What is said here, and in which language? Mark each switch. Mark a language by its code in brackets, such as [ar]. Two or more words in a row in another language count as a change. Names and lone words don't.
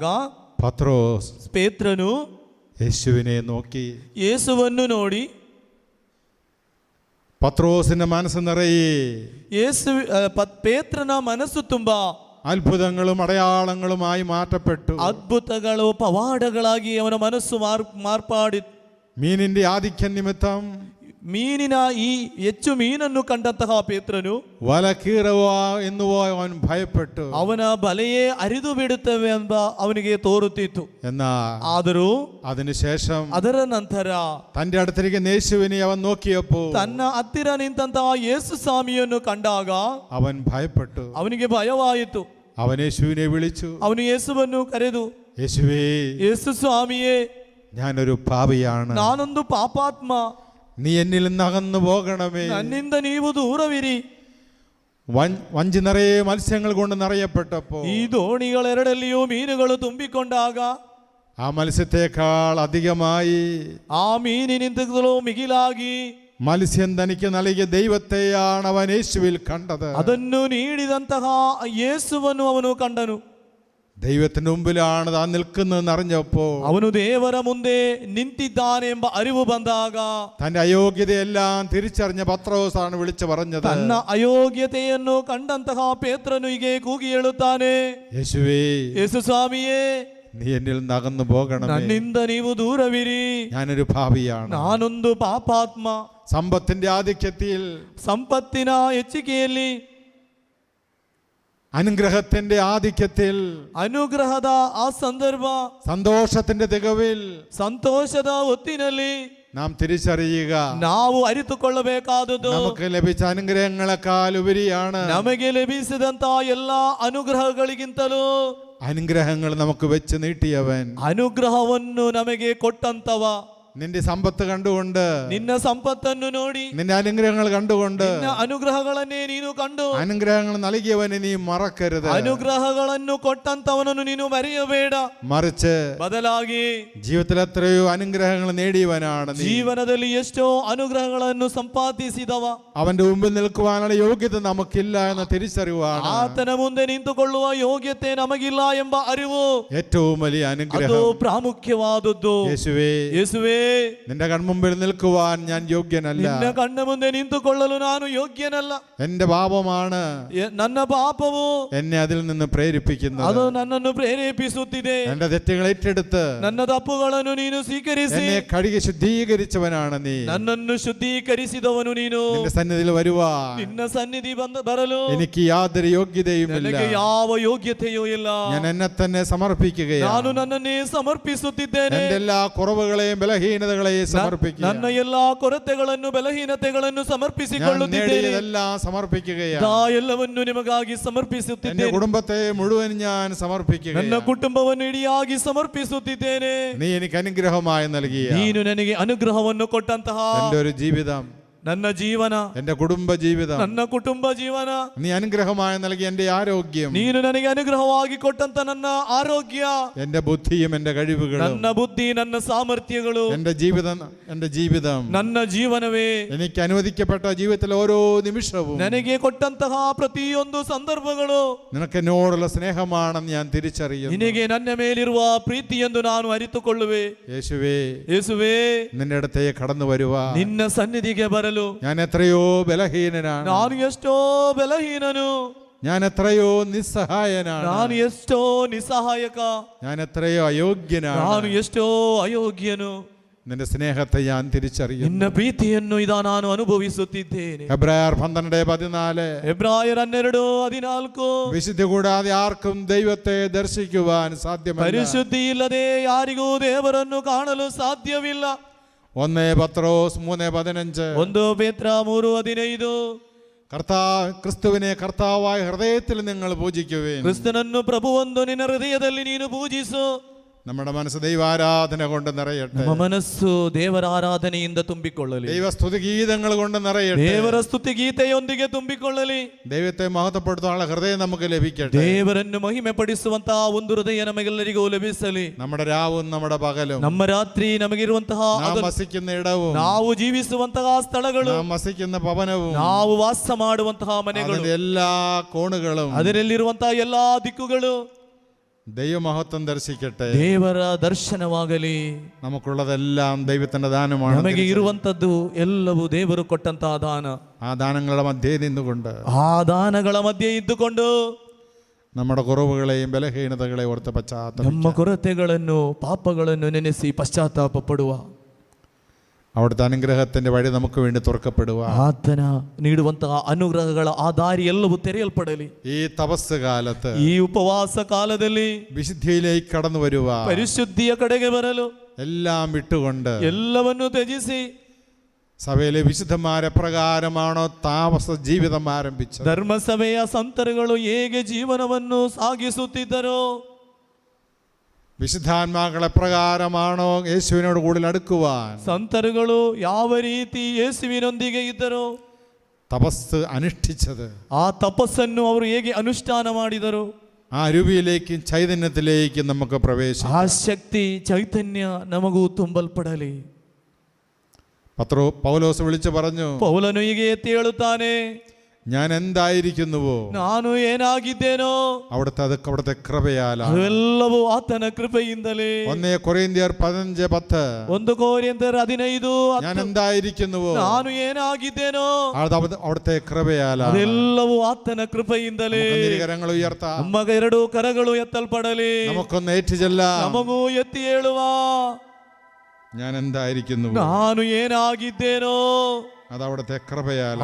[ml] പത്രോസ് [kn] ಪೇತ್ರನು [ml] യേശുവിനെ നോക്കി. [kn] ಯೇಸುವನ್ನು ನೋಡಿ [ml] പത്രോസിന്റെ മനസ്സ് നിറയെ [kn] ಪೇತ್ರನ ಮನಸ್ಸು ತುಂಬಾ [ml] അത്ഭുതങ്ങളും അടയാളങ്ങളുമായി മാറ്റപ്പെട്ടു. [kn] ಅದ್ಭುತಗಳು ಪವಾಡಗಳಾಗಿ ಅವನ ಮನಸ್ಸು ಮಾರ್ಪಾಡಿ [ml] മീനിന്റെ ആധിക്യം നിമിത്തം [kn] ಮೀನಿನ ಈ ಹೆಚ್ಚು ಮೀನನ್ನು ಕಂಡಂತಹ ಪೇತ್ರನು [ml] വല കീറുവോ എന്നുവോ അവൻ ഭയപ്പെട്ടു. [kn] ಅವನ ಬಲೆಯೇ ಅರಿದು ಬಿಡುತ್ತವೆ ಎಂಬ ಅವನಿಗೆ ತೋರುತ್ತಿತ್ತು. ಆದರೂ [ml] അതിനുശേഷം [kn] ಅದರ ನಂತರ [ml] തന്റെ അടുത്തിരിക്കുന്ന യേശുവിനെ അവൻ നോക്കിയപ്പോൾ [kn] ತನ್ನ ಹತ್ತಿರ ನಿಂತಹ ಯೇಸು ಸ್ವಾಮಿಯನ್ನು ಕಂಡಾಗ [ml] അവൻ ഭയപ്പെട്ടു. [kn] ಅವನಿಗೆ ಭಯವಾಯಿತು. [ml] അവൻ യേശുവിനെ വിളിച്ചു. [kn] ಅವನು ಯೇಸುವನ್ನು ಕರೆದು, [ml] യേശുവേ, [kn] ಯೇಸು ಸ್ವಾಮಿಯೇ, [ml] ഞാനൊരു പാപിയാണ്. [kn] ನಾನೊಂದು ಪಾಪಾತ್ಮ. [ml] നീ എന്നിൽ നിന്ന് അകന്നു പോകണമേ. [kn] ನನ್ನಿಂದ ನೀವು ದೂರವಿರಿ. [ml] വഞ്ചി നിറയെ മത്സ്യങ്ങൾ കൊണ്ട് നിറയപ്പെട്ടപ്പോ [kn] ಈ ದೋಣಿಗಳೆರಡಲ್ಲಿಯೂ ಮೀನುಗಳು ತುಂಬಿಕೊಂಡಾಗ [ml] ആ മത്സ്യത്തെക്കാൾ അധികമായി [kn] ಆ ಮೀನಿನಿಂದಲೂ ಮಿಗಿಲಾಗಿ [ml] മത്സ്യം തനിക്ക് നൽകിയ ദൈവത്തെയാണ് അവൻ യേശുവിൽ കണ്ടത്. [kn] ಅದನ್ನು ನೀಡಿದಂತಹ ಯೇಸುವನ್ನು ಅವನು ಕಂಡನು. [ml] ദൈവത്തിന്റെ മുമ്പിലാണ് താൻ നിൽക്കുന്നതെന്ന് അറിഞ്ഞപ്പോ [kn] ಅವನು ದೇವರ ಮುಂದೆ ನಿಂತಿದ್ದಾನೆ ಎಂಬ ಅರಿವು ಬಂದಾಗ [ml] തന്റെ അയോഗ്യതയെല്ലാം തിരിച്ചറിഞ്ഞ പത്രോസാണ് വിളിച്ചു പറഞ്ഞത്. [kn] ತನ್ನ ಅಯೋಗ್ಯತೆಯನ್ನು ಕಂಡಂತಹ ಪೇತ್ರನು ಹೀಗೆ ಕೂಗಿ ಹೇಳುತ್ತಾನೆ, [ml] യേശുവേ, [kn] ಯೇಸು ಸ್ವಾಮಿಯೇ, [ml] നീ എന്നിൽ നിന്ന് അകന്നു പോകണമേ. [kn] ನನ್ನಿಂದ ನೀವು ದೂರವಿರಿ. [ml] ഞാനൊരു പാപിയാണ്. [kn] ನಾನೊಂದು ಪಾಪಾತ್ಮ. [ml] സമ്പത്തിന്റെ ആധിക്യത്തിൽ, [kn] ಸಂಪತ್ತಿನ ಹೆಚ್ಚಿಕೆಯಲ್ಲಿ, [ml] അനുഗ്രഹത്തിന്റെ ആധിക്യത്തിൽ, [kn] ಅನುಗ್ರಹದ ಆ ಸಂದರ್ಭ, [ml] സന്തോഷത്തിന്റെ തികവിൽ, [kn] ಸಂತೋಷದ ಹೊತ್ತಿನಲ್ಲಿ [ml] നാം തിരിച്ചറിയുക, [kn] ನಾವು ಅರಿತುಕೊಳ್ಳಬೇಕಾದದ್ದು [ml] നമുക്ക് ലഭിച്ച അനുഗ്രഹങ്ങളെക്കാൾ ഉപരിയാണ്. [kn] ನಮಗೆ ಲಭಿಸಿದಂತ ಎಲ್ಲಾ ಅನುಗ್ರಹಗಳಿಗಿಂತಲೂ [ml] അനുഗ്രഹങ്ങൾ നമുക്ക് വെച്ച് നീട്ടിയവൻ, [kn] ಅನುಗ್ರಹವನ್ನು ನಮಗೆ ಕೊಟ್ಟಂತವ, [ml] നിന്റെ സമ്പത്ത് കണ്ടുകൊണ്ട്, [kn] ನಿನ್ನ ಸಂಪತ್ತನ್ನು ನೋಡಿ, [ml] നിന്റെ അനുഗ്രഹങ്ങൾ കണ്ടുകൊണ്ട്, [kn] ನಿನ್ನ ಅನುಗ್ರಹಗಳನ್ನೇ ನೀನು ಕಂಡು, [ml] അനുഗ്രഹങ്ങൾ നൽകിയവനെ നീ മറക്കരുത്. [kn] ಅನುಗ್ರಹಗಳನ್ನು ಕೊಟ್ಟಂತವನನ್ನು ನೀನು ಮರೆಯಬೇಡ. [ml] മറിച്ച് [kn] ಬದಲಾಗಿ [ml] ജീവിതത്തിൽ എത്രയോ അനുഗ്രഹങ്ങൾ നേടിയവനാണ് നീ. [kn] ಜೀವನದಲ್ಲಿ ಎಷ್ಟೋ ಅನುಗ್ರಹಗಳನ್ನು ಸಂಪಾದಿಸಿದವ. [ml] അവന്റെ മുമ്പിൽ നിൽക്കുവാനുള്ള യോഗ്യത നമുക്കില്ല എന്ന തിരിച്ചറിവാണ് [kn] ಆತನ ಮುಂದೆ ನಿಂತುಕೊಳ್ಳುವ ಯೋಗ್ಯತೆ ನಮಗಿಲ್ಲ ಎಂಬ ಅರಿವು [ml] ഏറ്റവും വലിയ [kn] ಅದು [ml] അനുഗ്രഹം. [kn] ಪ್ರಾಮುಖ್ಯವಾದದ್ದು. [ml] യേശുവേ, [kn] ಯೇಸುವೇ, [ml] നിന്റെ കൺമുമ്പിൽ നിൽക്കുവാൻ ഞാൻ യോഗ്യനല്ല. [kn] ನಿನ್ನ ಕಣ್ಣ ಮುಂದೆ ನಿಂತುಕೊಳ್ಳಲು ನಾನು ಯೋಗ್ಯನಲ್ಲ. [ml] എന്റെ പാപമാണ് [kn] ನನ್ನ ಪಾಪವು [ml] എന്നെ അതിൽ നിന്ന് പ്രേരിപ്പിക്കുന്നത്. [kn] ಅದು ನನ್ನನ್ನು ಪ್ರೇರೇಪಿಸುತ್ತಿದೆ. [ml] എന്റെ തെറ്റുകൾ ഏറ്റെടുത്ത് [kn] ನನ್ನ ತಪ್ಪುಗಳನ್ನು ನೀನು ಸ್ವೀಕರಿಸಿ [ml] എന്നെ കഴുകി ശുദ്ധീകരിച്ചവനാണ് നീ. [kn] ನನ್ನನ್ನು ಶುದ್ಧೀಕರಿಸಿದವನು ನೀನು. [ml] നിന്റെ സന്നിധിയിൽ വരുവാൻ [kn] ನಿನ್ನ ಸನ್ನಿಧಿ ಬರಲು [ml] എനിക്ക് യാതൊരു യോഗ്യതയും ഇല്ല. [kn] ನನಗೆ ಯಾವ ಯೋಗ್ಯತೆಯೂ ಇಲ್ಲ. [ml] ഞാൻ എന്നെ തന്നെ സമർപ്പിക്കുകയാണ്. [kn] ನಾನು ನನ್ನನ್ನೇ ಸಮರ್ಪಿಸುತ್ತಿದ್ದೇನೆ. [ml] എന്റെ എല്ലാ കുറവുകളെയും ബലഹീനതകളെയും സമർപ്പിക്കുക. [kn] ನನ್ನ ಎಲ್ಲಾ ಕೊರತೆಗಳನ್ನು ಬಲಹೀನತೆಗಳನ್ನು ಸಮರ್ಪಿಸಿಕೊಳ್ಳುತ್ತಿದ್ದೇನೆ. [ml] എല്ലാം സമർപ്പിക്കുകയാണ്. [kn] ಎಲ್ಲವನ್ನು ನಿಮಗಾಗಿ ಸಮರ್ಪಿಸುತ್ತಿದ್ದೇನೆ. [ml] എന്റെ കുടുംബത്തെ മുഴുവൻ ഞാൻ സമർപ്പിക്കുകയാണ്. [kn] ನನ್ನ ಕುಟುಂಬವನ್ನು ಇಡಿಯಾಗಿ ಸಮರ್ಪಿಸುತ್ತಿದ್ದೇನೆ. [ml] നീ എനിക്ക് അനുഗ്രഹമായി നൽകിയ [kn] ನೀನು ನನಗೆ ಅನುಗ್ರಹವನ್ನು ಕೊಟ್ಟಂತಹ [ml] എന്റെ ഒരു ജീവിതം, [kn] ನನ್ನ ಜೀವನ, [ml] എന്റെ കുടുംബ ജീവിതം, [kn] ನನ್ನ ಕುಟುಂಬ ಜೀವನ, [ml] നീ അനുഗ്രഹമായി നൽകിയ എന്റെ ആരോഗ്യം, [kn] ನೀನು ನನಗೆ ಅನುಗ್ರಹವಾಗಿ ಕೊಟ್ಟಂತ ನನ್ನ ಆರೋಗ್ಯ, [ml] എന്റെ ബുദ്ധിയും എന്റെ കഴിവുകളും, [kn] ನನ್ನ ಬುದ್ಧಿ, ನನ್ನ ಸಾಮರ್ಥ್ಯಗಳು, [ml] എന്റെ ജീവിതം, [kn] ನನ್ನ ಜೀವನವೇ, [ml] എനിക്ക് അനുവദിക്കപ്പെട്ട ജീവിതത്തിലെ ഓരോ നിമിഷവും [kn] ನನಗೆ ಕೊಟ್ಟಂತಹ ಪ್ರತಿಯೊಂದು ಸಂದರ್ಭಗಳು [ml] നിനക്ക് എന്നോടുള്ള സ്നേഹമാണെന്ന് ഞാൻ തിരിച്ചറിയുന്നു. [kn] ನಿನಗೆ ನನ್ನ ಮೇಲಿರುವ ಪ್ರೀತಿ ಎಂದು ನಾನು ಅರಿತುಕೊಳ್ಳುವೆ. ಯೇಸುವೇ, [ml] നിന്റെ അടുത്തേക്ക് കടന്നു വരുവാ, [kn] ನಿನ್ನ ಸನ್ನಿಧಿಗೆ ಬರಲು [ml] ഞാൻ എത്രയോ ബലഹീനനാണ്. [kn] ನಾನು ಎಷ್ಟೋ ಬಲಹೀನನು. [ml] ഞാൻ എത്രയോ നിസ്സഹായനാണ്. [kn] ನಾನು ಎಷ್ಟೋ ನಿಸ್ಸಹಾಯಕ. [ml] ഞാൻ എത്രയോ അയോഗ്യനാണ്. [kn] ನಾನು ಎಷ್ಟೋ ಅಯೋಗ್ಯನು. [ml] നിന്റെ സ്നേഹത്തെ ഞാൻ തിരിച്ചറിയുന്നു. [kn] ನಿನ್ನ ಪ್ರೀತಿಯನ್ನು ನಾನು ಅನುಭವಿಸುತ್ತಿದ್ದೇನೆ. [ml] എബ്രായർ 12:14. എബ്രായർ 12:14. വിശുദ്ധി കൂടാതെ ആർക്കും ദൈവത്തെ ദർശിക്കുവാൻ സാധ്യമല്ല. [kn] ಪರಿಶುದ್ಧಿ ಇಲ್ಲದೆ ಯಾರಿಗೂ ದೇವರನ್ನು ಕಾಣಲು ಸಾಧ್ಯವಿಲ್ಲ. [ml] 1 പത്രോസ് 3:15. [kn] 1 ಪೇತ್ರ 3:15. [ml] ക്രിസ്തുവിനെ കർത്താവായ ഹൃദയത്തിൽ നിങ്ങൾ പൂജിക്കുവേൻ. [kn] ಕ್ರಿಸ್ತನನ್ನು ಪ್ರಭುವೆಂದು ನಿನ್ನ ಹೃದಯದಲ್ಲಿ ನೀನು ಪೂಜಿಸು. [ml] നമ്മുടെ മനസ്സ് ദൈവാരാധന കൊണ്ട് നിറയട്ടെ. [kn] ನಮ್ಮ ಮನಸ್ಸು ದೇವರ ಆರಾಧನೆಯಿಂದ ತುಂಬಿಕೊಳ್ಳಲಿ. [ml] ദൈവസ്തുതി ഗീതങ്ങൾ കൊണ്ട് നിറയട്ടെ. [kn] ದೇವರ ಸ್ತುತಿ ಗೀತೆಯೊಂದಿಗೆ ತುಂಬಿಕೊಳ್ಳಲಿ. [ml] ദൈവത്തെ മഹത്വപ്പെടുത്താനുള്ള ഹൃദയം നമുക്ക് ലഭിക്കട്ടെ. [kn] ದೇವರನ್ನು ಮಹಿಮೆ ಪಡಿಸುವಂತಹ ಒಂದು ಹೃದಯ ನಮಗೆಲ್ಲರಿಗೂ ಲಭಿಸಲಿ. [ml] നമ്മുടെ രാവും നമ്മുടെ പകലും, [kn] ನಮ್ಮ ರಾತ್ರಿ ನಮಗಿರುವಂತಹ [ml] നാം വസിക്കുന്ന ഇടവും, [kn] ನಾವು ಜೀವಿಸುವಂತಹ ಸ್ಥಳಗಳು, [ml] നാം വസിക്കുന്ന ഭവനവും, [kn] ನಾವು ವಾಸ ಮಾಡುವಂತಹ ಮನೆಗಳು, [ml] എല്ലാ കോണുകളും, [kn] ಅದರಲ್ಲಿರುವಂತಹ ಎಲ್ಲಾ ದಿಕ್ಕುಗಳು [ml] ദൈവമഹത്വം ദർശിക്കട്ടെ. [kn] ದೇವರ ದರ್ಶನವಾಗಲಿ. [ml] നമുക്കുള്ളതെല്ലാം ദൈവത്തിന്റെ ദാനമാണ്. [kn] ನಮಗೆ ಇರುವಂತದ್ದು ಎಲ್ಲವೂ ದೇವರು ಕೊಟ್ಟಂತಹ ದಾನ. [ml] ആ ദാനങ്ങളുടെ മധ്യേ നിന്നുകൊണ്ട്, [kn] ಆ ದಾನಗಳ ಮಧ್ಯೆ ಇದ್ದುಕೊಂಡು [ml] നമ്മുടെ കുറവുകളെയും ബലഹീനതകളെയും ഓർത്ത് പശ്ചാത്തലം, [kn] ನಮ್ಮ ಕೊರತೆಗಳನ್ನು ಪಾಪಗಳನ್ನು ನೆನೆಸಿ ಪಶ್ಚಾತ್ತಾಪ ಪಡುವ. [ml] അവിടുത്തെ അനുഗ്രഹത്തിന്റെ വഴി നമുക്ക് വേണ്ടി തുറക്കപ്പെടുക. [kn] ಆತನ ನೀಡುವಂತಹ ಅನುಗ್ರಹಗಳ ಆ ದಾರಿ ಎಲ್ಲವೂ ತೆರೆಯಲ್ಪಡಲಿ. [ml] ഈ തപസ് കാലത്ത്, [kn] ಈ ಉಪವಾಸ ಕಾಲದಲ್ಲಿ [ml] വിശുദ്ധിയിലേക്ക് കടന്നു വരുക, [kn] ಪರಿಶುದ್ಧಿಯ ಕಡೆಗೆ ಬರಲು [ml] എല്ലാം വിട്ടുകൊണ്ട് [kn] ಎಲ್ಲವನ್ನು ತ್ಯಜಿಸಿ [ml] സഭയിലെ വിശുദ്ധന്മാരെ പ്രകാരമാണോ താമസ ജീവിതം ആരംഭിച്ചത്? [kn] ಧರ್ಮಸಭೆಯ ಸಂತರುಗಳು ಹೇಗೆ ಜೀವನವನ್ನು ಸಾಗಿಸುತ್ತಿದ್ದರೋ, [ml] വിശുദ്ധാത്മാക്കളെ പ്രകാരമാണോ യേശുവിനോട് കൂടുതൽ അടുക്കുവാൻ [kn] ಸಂತರುಗಳು ಯಾವ ರೀತಿ ಯೇಸುವಿನೊಂದಿಗೆ ಇದ್ದರೋ, [ml] തപസ് അനുഷ്ഠിച്ചത്? [kn] ಆ ತಪಸ್ಸನ್ನು ಅವರು ಹೇಗೆ ಅನುಷ್ಠಾನ ಮಾಡಿದರು, [ml] ആ രൂപിയിലേക്കും ചൈതന്യത്തിലേക്കും നമുക്ക് പ്രവേശിക്കാം. [kn] ಆ ಶಕ್ತಿ ಚೈತನ್ಯ ನಮಗೂ ತುಂಬಲ್ಪಡಲಿ. [ml] പൗലോസ് വിളിച്ചു പറഞ്ഞു, [kn] ಪೌಲನು ಹೀಗೆ ಎತ್ತಿ ಹೇಳುತ್ತಾನೆ, [ml] ഞാൻ എന്തായിരിക്കുന്നുവೋ [kn] ನಾನು ಏನಾಗಿದ್ದೇನೋ [ml] അവിടുത്തെ കൃപയാലാണ്. [kn] ಅವೆಲ್ಲವೂ ಆತನ ಕೃಪೆಯಿಂದಲೇ. [ml] 1 കൊരിന്ത്യർ 15:10. [kn] 1 ಕೊರಿಂಥರ್ 15:10. [ml] ഞാൻ എന്തായിരിക്കുന്നുവോ [kn] ನಾನು ಏನಾಗಿದ್ದೇನೋ [ml] അവിടുത്തെ കൃപയാലാണ്. [kn] ಅದೆಲ್ಲವೂ ಆತನ ಕೃಪೆಯಿಂದಲೇ. [ml] കരങ്ങൾ ഉയർത്താം. [kn] ನಮ್ಮ 2 ಕರಗಳು ಎತ್ತಲ್ಪಡಲಿ. [ml] നമുക്കൊന്ന് ഏറ്റുചൊല്ല. [kn] ನಮಗೂ ಎತ್ತಿ ಹೇಳುವ, [ml] ഞാൻ എന്തായിരിക്കുന്നു, [kn] ನಾನು ಏನಾಗಿದ್ದೇನೋ [ml] അത് അവിടുത്തെ കൃപയാലാണ്.